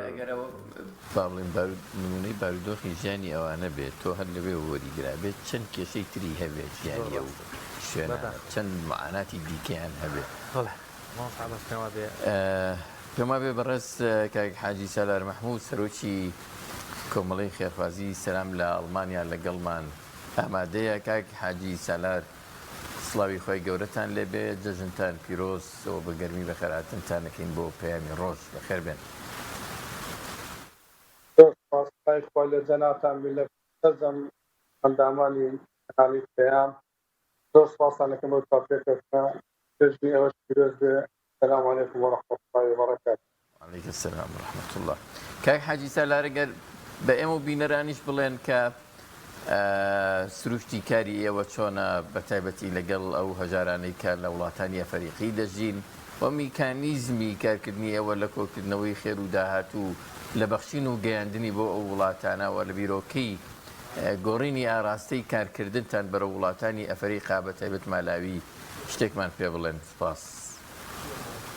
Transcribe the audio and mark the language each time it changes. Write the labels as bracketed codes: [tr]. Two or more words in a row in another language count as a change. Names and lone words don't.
[ckb] با بڵێن نمونەی بارودۆخی ژیانی ئەوانە بێت تۆ هەر لەوێ وەریگرا بێت چەند کێشەی تری هەبێت ژیانی ئەو شوێنە چەند معاناتی دیکەیان هەبێت پێما بێ بەڕێز کاک حاجی سالار مەحموود سەرۆکی کۆمەڵی خێرخوازی سەلام لە ئەڵمانیا لەگەڵمان ئامادەیە کاک حاجی سالار سڵاوی خۆی گەورەتان لێبێ جەژنتان پیرۆز ئەوە بە گەرمی بەخێرهاتنتان دەکەین بۆ پەیامی ڕۆژ بەخێر بێن خوا لە جەناتان لە سەرجەم ئەندامانی کەناڵی پەیام زۆر سوپاسان دەکەم بۆ کافێکەکە پێشبینی ئەوەش پیرۆز بێ [ar] السلام علیکم ورحمة الله وبركاته. وعليكم السلام ورحمة الله. [ckb] کاک حاجی سالار ئەگەر بە ئێمە و بینەرانیش بڵێن کە سروشتی کاری ئێوە چۆنە بە تایبەتی لەگەڵ ئەو هەژارانەی کە لە وڵاتانی ئەفریقی دەژین و میکانیزمی کارکردنی ئێوە لە کۆکردنەوەی خێر و داهاتوو لە بەخشین و گەیاندنی بۆ ئەو وڵاتانەوە لە بیرۆکەی گۆڕینی ئاراستەی کارکردنتان بەرە وڵاتانی ئەفریقا بە تایبەت مالاوی شتێکمان پێ بڵێن.